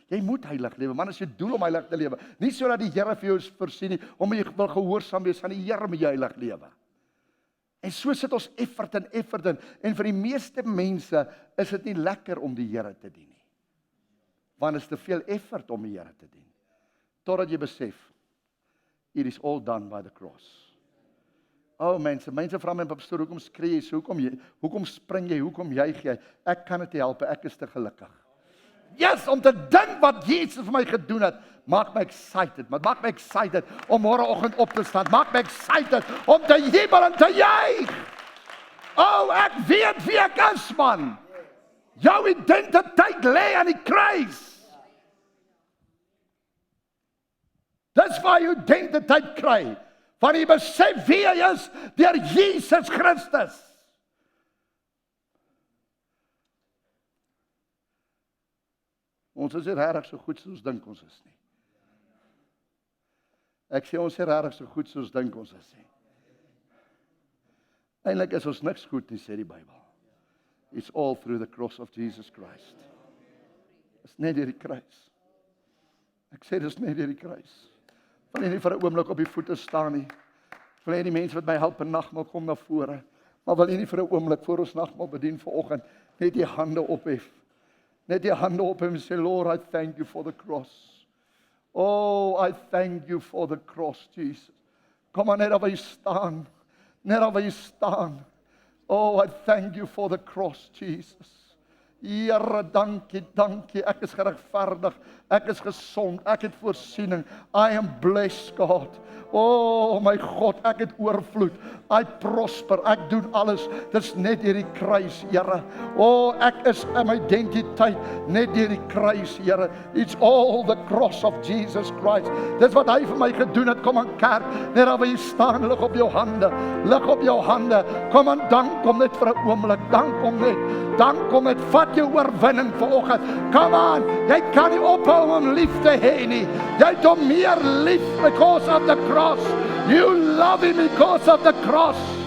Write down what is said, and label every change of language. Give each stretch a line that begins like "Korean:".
Afrikaans: Jy moet heilig lewe, man, as jy doel om heilig te lewe. Nie sodat die Here vir jou voorsien nie, om jy wil gehoorsaam wees aan die Here met jy heilig lewe. En so sit ons effort in, en vir die meeste mense is dit nie lekker om die Here te dien nie. Want is te veel effort om die Here te dien. Totdat jy besef,
English: it is all done by the cross.
Afrikaans: Mense vra my, pastoor, hoekom skree jy so, hoekom spring jy, hoekom juig jy? Ek kan dit help, ek is te gelukkig. Yes, om te dink wat Jesus vir my gedoen het, maak my excited, maak my excited om môreoggend op te staan, maak my excited om te jubel en te juig. Ek weet wie ek is, man. Jou identiteit lê aan die kruis. Dis waar jy identiteit kry, van jy besef wie jy is deur Jesus Christus. Ons is nie regtig so goed soos ons dink ons is nie. Ek sê ons is regtig so goed soos ons dink ons is nie. Eintlik is ons niks goed nie, sê die Bybel.
English: It's all through the cross of Jesus Christ.
Afrikaans: Dis net deur die kruis. Ek sê dis net deur die kruis. Wil jy nie vir 'n oomblik op die voete staan nie. Wil jy die mense wat my help in nagmaal kom na vore. Maar wil jy nie vir 'n oomblik voor ons nagmaal bedien vanoggend net die hande ophef. Net die hande op en sê,
English: Lord, I thank you for the cross. I thank you for the cross, Jesus.
Afrikaans: Kom maar net waar jy staan. Net waar jy staan.
English: I thank you for the cross, Jesus.
Afrikaans: Here, dankie, dankie. Ek is geregverdig. Ek is gesond. Ek het voorsiening.
English: I am blessed, God. O, my God,
Afrikaans: ek het oorvloed.
English: I prosper.
Afrikaans: Ek doen alles. Dis net deur die kruis, Here. O, ek is in my identiteit net deur die kruis, Here.
English: It's all the cross of Jesus Christ.
Afrikaans: Dis wat hy vir my gedoen het. Kom aan kerk, net daar waar jy staan, lig op jou hande. Lig op jou hande. Kom aan, dank hom net vir 'n oomblik. Dank hom net. Dank hom net. Vat jou oorwinning vanoggend.
English: Come on,
Afrikaans: jy kan nie ophou om lief te hê nie. Jy het hom meer lief
English: because of the cross. You love him because of the cross.